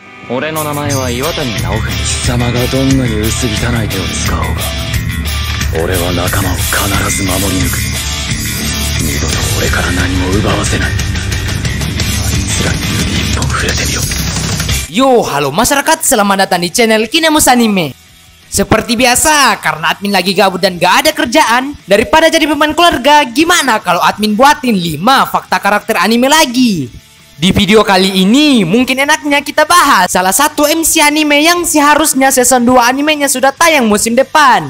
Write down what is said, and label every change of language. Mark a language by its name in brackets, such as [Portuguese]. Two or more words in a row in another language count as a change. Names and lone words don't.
[Japanese] 俺の名前は岩谷直文。貴様がどんなに薄汚い手を使おうが、俺は仲間を必ず守り抜く。二度と俺から何も奪わせない。あいつらに指一本触れてみよ。 [Indonesian] Yo, halo masyarakat, selamat datang di channel Kinemus Anime. Seperti biasa, karena admin lagi gabut dan gak ada kerjaan, daripada jadi beban keluarga, gimana kalau admin buatin 5 fakta karakter anime lagi? Di video kali ini, mungkin enaknya kita bahas salah satu MC anime yang seharusnya season 2 animenya sudah tayang musim depan.